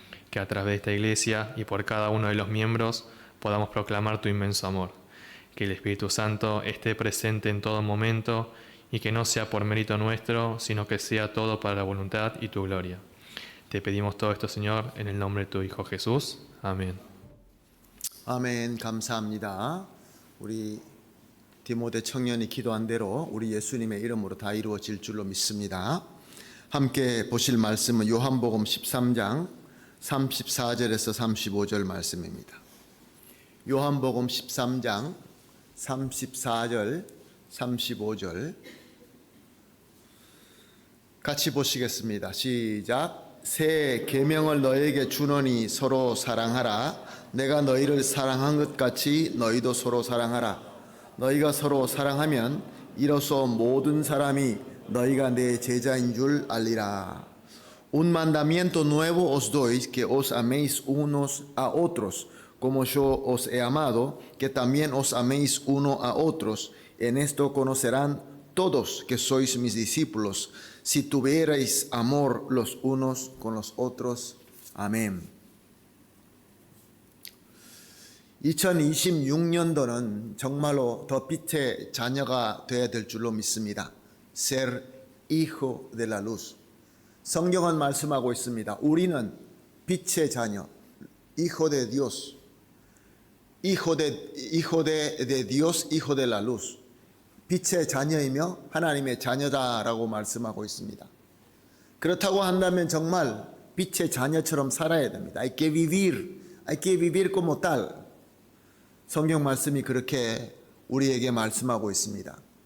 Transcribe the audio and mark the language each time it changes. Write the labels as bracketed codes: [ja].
[es] Que a través de esta iglesia y por cada uno de los miembros podamos proclamar tu inmenso amor. Que el Espíritu Santo esté presente en todo momento y que no sea por mérito nuestro, sino que sea todo para la voluntad y tu gloria. Te pedimos todo esto, Señor, en el nombre de tu Hijo Jesús. Amén. [ko] 아멘. 감사합니다. 우리 디모데 청년이 기도한 대로 우리 예수님의 이름으로 다 이루어질 줄로 믿습니다. 함께 보실 말씀은 요한복음 13장 34절에서 35절 말씀입니다. 요한복음 13장 34절 35절 같이 보시겠습니다. 시작. 새 계명을 너에게 주노니 서로 사랑하라. 내가 너희를 사랑한 것 같이 너희도 서로 사랑하라. 너희가 서로 사랑하면 이로써 모든 사람이 너희가 내 제자인 줄 알리라. [es] Un mandamiento nuevo os doy, que os améis unos a otros, como yo os he amado, que también os améis uno a otros. En esto conocerán todos que sois mis discípulos, si tuvierais amor los unos con los otros. [ko] 아멘. 2026년도는 정말로 더 빛의 자녀가 되어야 될 줄로 믿습니다. [es] Ser hijo de la luz. [ko] 성경은 말씀하고 있습니다. 우리는 빛의 자녀, [es] hijo de Dios, hijo de Dios, hijo de la luz. [ko] 빛의 자녀이며 하나님의 자녀다라고 말씀하고 있습니다. 그렇다고 한다면 정말 빛의 자녀처럼 살아야 됩니다. [es] hay que vivir como tal. [ko] 성경 말씀이 그렇게 우리에게 말씀하고 있습니다.